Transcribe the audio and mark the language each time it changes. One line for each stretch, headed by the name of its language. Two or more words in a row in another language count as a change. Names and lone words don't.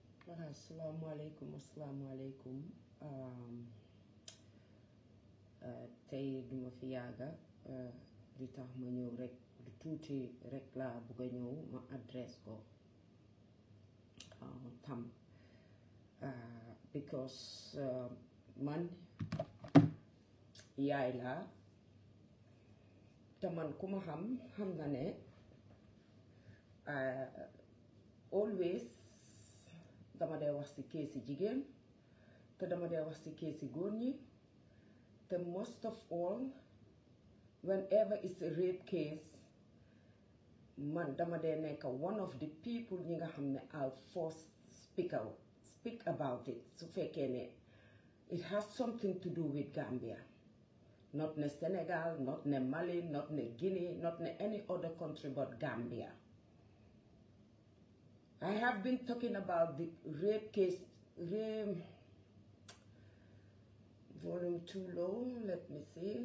Wolof: Assalamualaikum. Tey duma fi yàgga di tax ma ñëw rek du tuuti rek laa bugg a ñëw ma adresse ko tam because man yaay laa te man ku ma xam nga ne always dama dee wax ci keesi jigéen te dama dee wax ci keesi góor ñi te
English: most of all whenever it's a rape case
Wolof: man dama dee nekk
English: one of the people
Wolof: ñi nga xam ne
English: I'll first speak about it
Wolof: su fekkee ne
English: it has something to do with Gambia, not ne Senegal, not ne Mali, not ne Guinea, not ne any other country but Gambia. I have been talking about the rape case, volume too low, let me see.